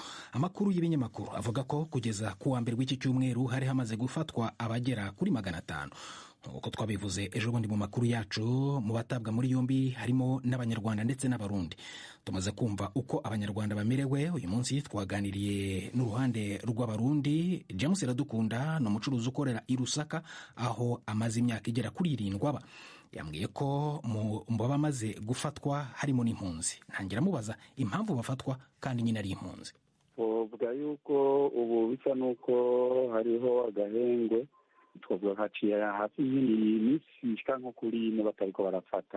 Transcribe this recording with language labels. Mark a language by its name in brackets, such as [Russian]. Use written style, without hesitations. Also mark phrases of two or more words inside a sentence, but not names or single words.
[Kinyarwanda] Amakuru y'ibinyamakuru avuga ko kugeza ku wa mbere w'iki cyumweru hari hamaze gufatwa abagera kuri 500. Uko twabivuze ejo bundi mu makuru yacu, mu batabwa muri yombi harimo n'abanyarwanda ndetse n'abarundi. Tumaze kumva uko abanyarwanda bamerewe. Uyu munsi twaganiriye n'uruhande rw'abarundi. James Iradukunda ni umucuruzi ukorera i Lusaka, aho amaze imyaka igera kuri 7. Yambwiye ko mu bamaze gufatwa harimo n'impunzi. Ntangira mubaza impamvu bafatwa kandi nyine ari impunzi. [Rundi] Uvuga yuko ubu bisa nuko hariho agahengwe, twavuga haciye hafi y'imisi ishika nko kuri ine batariko barafata.